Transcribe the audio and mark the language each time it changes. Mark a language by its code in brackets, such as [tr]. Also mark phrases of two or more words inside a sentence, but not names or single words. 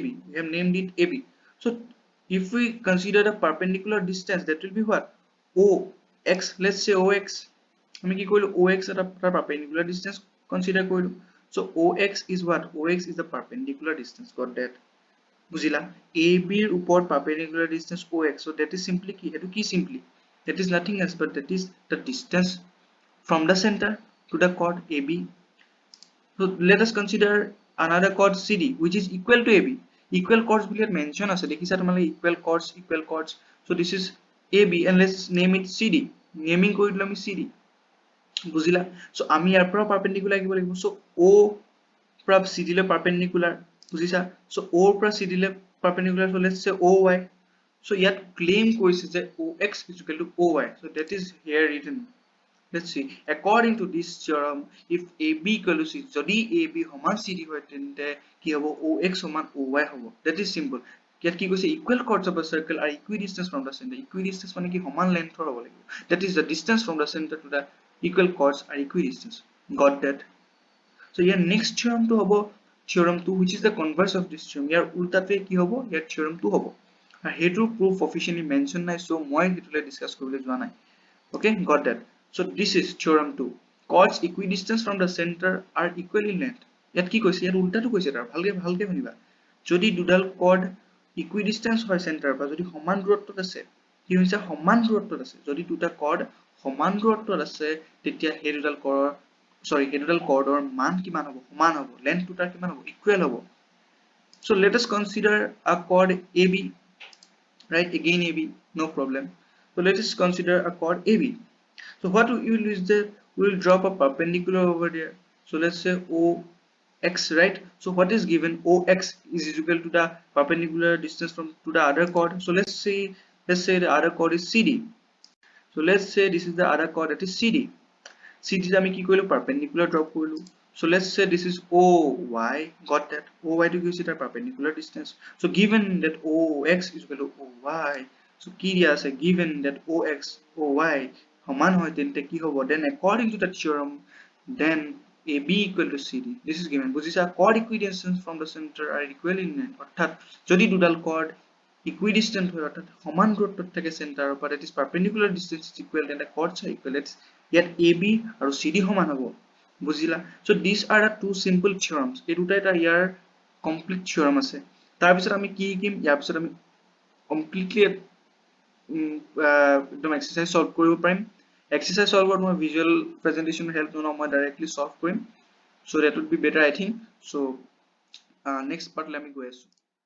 [en] We have named it AB. So if we consider the perpendicular distance, that will be what? OX. Let's say OX. [as] আমি কি কৰিলো OX এটা [en] perpendicular distance consider [as] কৰিলো. [en] So OX is what? OX is the perpendicular distance. Got that? [as] বুজিলা? AB ৰ ওপৰত [en] perpendicular distance OX. So that is simply কি? [as] এটো কি [en] simply? That is nothing else but that is the distance from the center to the chord AB. So let us consider another chord CD, which is equal to AB. Equal chords [as] বুলি mention আছে, দেখিছা তোমালোকে [en] equal chords. So this is AB and let's name it CD. [as] Naming কৰি দিলো আমি CD. বুজিলা? So আমি ইয়াৰ পৰা perpendicular লাগিব লাগিব. So O পৰা CD লৈ perpendicular, বুজিছা? [en] So O [as] পৰা CD লৈ [en] perpendicular, so let's say OY. So [as] ইয়াত claim কৰিছে যে [en] OX is equal to OY. So that is here written. Let's see. According to this theorem, if AB equal to C, [as] যদি AB সমান CD হয় তেন্তে কি হ'ব, OX সমান OY হ'ব. [en] That is simple. [as] ইয়াত কি কৈছে, [en] equal chords of a circle are equidistant from the center. [as] Equidistance মানে কি সমান lengthৰ হ'ব লাগিব. [en] That is the distance from the center to the equal chords are equidistant. Got that? So ইয়াৰ next theorem [as] টো হ'ব [en] theorem 2, which is the converse of this theorem. [as] ইয়াৰ উল্টাটোৱে কি হ'ব, ইয়াৰ theorem 2 হ'ব. আৰু হেইটো [en] proof officially mention [as] নাই, so মই হেইটোলৈ discuss কৰিবলৈ যোৱা নাই. [en] Okay, got that? [as] So this is theorem 2. [en] chords equidistant from the center are equal in length [as] ইয়াত কি কৈছে ইয়াত উল্টাটো কৈছে তাৰ ভালকে শুনিবা যদি দুডাল [en] chord equidistant [as] হয় center পৰা যদি সমান দূৰত্বত আছে কি হৈছে সমান দূৰত্বত আছে যদি দুটা chord সমান দূৰত্বত আছে তেতিয়া সেই দুডাল chordৰ মান কিমান হ'ব সমান হ'ব length দুটাৰ কিমান হ'ব equal হ'ব [en] so let us consider a chord AB right again AB no problem so let us consider a chord AB so what we will do is that we will drop a perpendicular over there so let's say OX right so what is given OX is equal to the perpendicular distance from to the other chord so let's say the other chord is CD so let's say this is the other chord that is CD CD [as] আমি কি কৰিলো [en] perpendicular drop কৰিলো so let's say this is OY got that OY to give it a perpendicular distance so given that OX is equal to OY so কি [as] দিয়া আছে [en] given that OX OY [as] সমান হয় তেন্তে কি হ'ব [en] then according to the theorem then AB equal to CD this is given বুজিছা chord equidistance from the center are equal in length [as] অর্থাৎ যদি দুডাল [en] chord equidistant [as] হয় অর্থাৎ সমান দূৰত্বত থাকে [en] center but it is perpendicular distance is equal then the chords are equal [as] ইয়াত AB আৰু CD সমান হ'ব বুজিলা [en] so these are the two simple theorems [as] এই দুটা এটা ইয়াৰ complete theorem আছে তাৰ পিছত আমি [en] কি কিম ইয়াৰ পিছত আমি completely একদম exercise solve [as] কৰিব পাৰিম [en] exercise solve [as] কৰাত মই [en] visual presentation help [as] নলওঁ মই [en] directly solve [as] কৰিম [en] so that would be better I think so next part let me go ahead